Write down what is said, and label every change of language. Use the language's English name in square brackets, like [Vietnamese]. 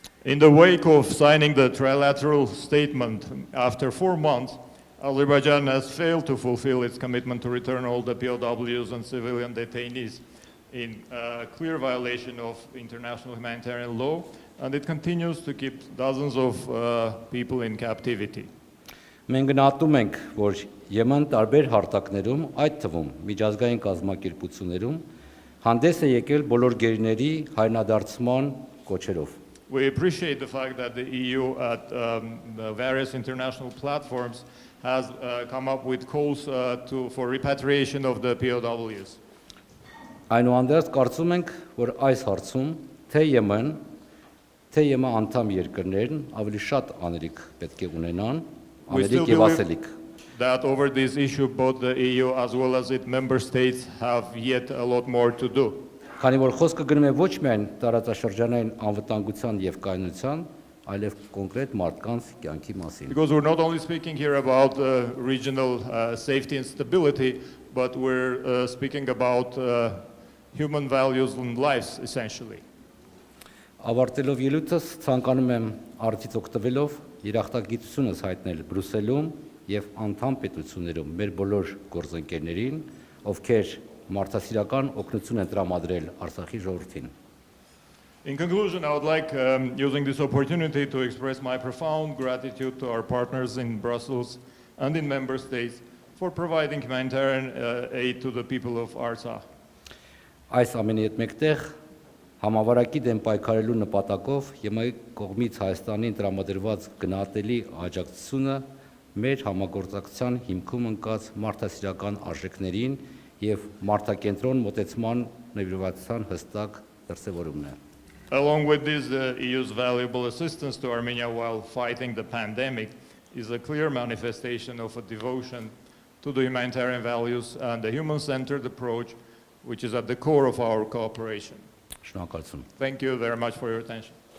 [English] In the wake of signing the trilateral statement after 4 months, Azerbaijan has failed to fulfill its commitment to return all the POWs and civilian detainees in clear violation of international humanitarian law, and it continues to keep dozens of people in captivity. [Armenian] Մենք գնահատում ենք, որ ԵՄ-ն տարբեր հարթակներում, այդ թվում միջազգային կազմակերպություններում հանդես է եկել բոլոր գերիների հայրենադարձման կոչերով. [English] We appreciate the fact that the EU at the various international platforms has come up with calls for repatriation of the POWs. [Armenian] Այնուհանդերձ կարծում ենք, որ այս հարցում թե ԵՄ-ն, թե ԵՄ անդամ երկրներն ավելի շատ անելիք պետք է ունենան, անելիք եւ ասելիք. [English] That over this issue both the EU as well as its member states have yet a lot more to do. [Armenian] Քանի որ խոսքը գնում է ոչ միայն տարածաշրջանային անվտանգության եւ կայունության, այլև կոնկրետ մարդկանց կյանքի մասին. [English] Because we're not only speaking here about regional safety and stability, but we're speaking about human values and lives essentially. [Armenian] Ավարտելով ելույթս ցանկանում եմ արդից օգտվելով երախտագիտությունս հայտնել Բրյուսելում եւ անդամ պետություններում մեր բոլոր գործընկերներին, ովքեր մարդասիրական օգնություն են տրամադրել Արցախի ժողովրդին. [English] In conclusion, I would like, using this opportunity, to express my profound gratitude to our partners in Brussels and in member states for providing humanitarian aid to the people of Artsakh. [Armenian] Այս ամենի հետ մեկտեղ համավարակի դեմ պայքարելու նպատակով ԵՄ-ի կողմից Հայաստանին տրամադրված գնահատելի աջակցությունը մեր համագործակցության հիմքում ընկած մարդասիրական արժեքներին եւ մարդակենտրոն մոտեցման նվիրվածության հստակ դրսևորումն է. [English] Along with this, the EU's valuable assistance to Armenia while fighting the pandemic is a clear manifestation of a devotion to the humanitarian values and the human-centered approach, which is at the core of our cooperation. [Armenian] Շնորհակալություն։ [English] Thank you very much for your attention.